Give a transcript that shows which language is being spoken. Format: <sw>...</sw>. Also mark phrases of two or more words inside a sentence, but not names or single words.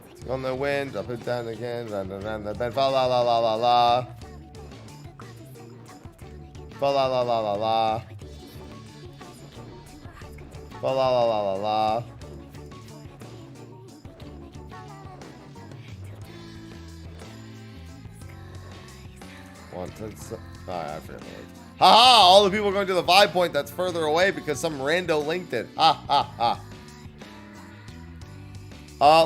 <en>On the wind, up and down again, run around the bend. Fa la la la la la. Fa la la la la la. Fa la la la la la. Alright, I forget the word. Haha! All the people are going to the vibe point that's further away because some rando linked it. Ha ha ha.</en>